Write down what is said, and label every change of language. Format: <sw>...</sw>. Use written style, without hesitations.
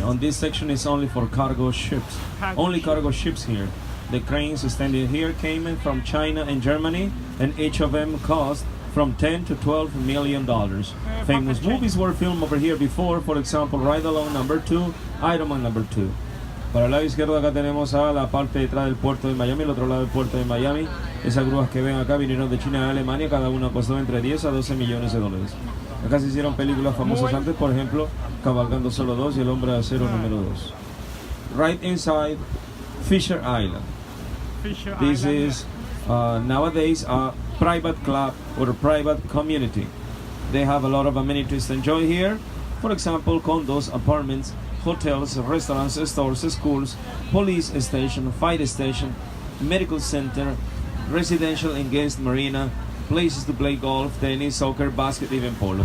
<en>On this section is only for cargo ships. Only cargo ships here. The cranes standing here came from China and Germany, and each of them cost from 10 to 12 million dollars. Famous movies were filmed over here before, for example, Ride Along number 2, Iron Man number 2.</en> <es>Para el lado izquierdo acá tenemos a la parte detrás del puerto de Miami, el otro lado del puerto de Miami. Esas grúas que ven acá vinieron de China y Alemania, cada una costó entre 10 a 12 millones de dólares. Acá se hicieron películas famosas antes, por ejemplo, Cabalgando Solo 2 y El Hombre de Acero número 2.</es> <en>Right inside Fisher Island. This is nowadays a private club or a private community. They have a lot of amenities to enjoy here. For example, condos, apartments, hotels, restaurants, stores, schools, police station, fire station, medical center, residential and guest marina, places to play golf, tennis, soccer, basket, even polo.</en>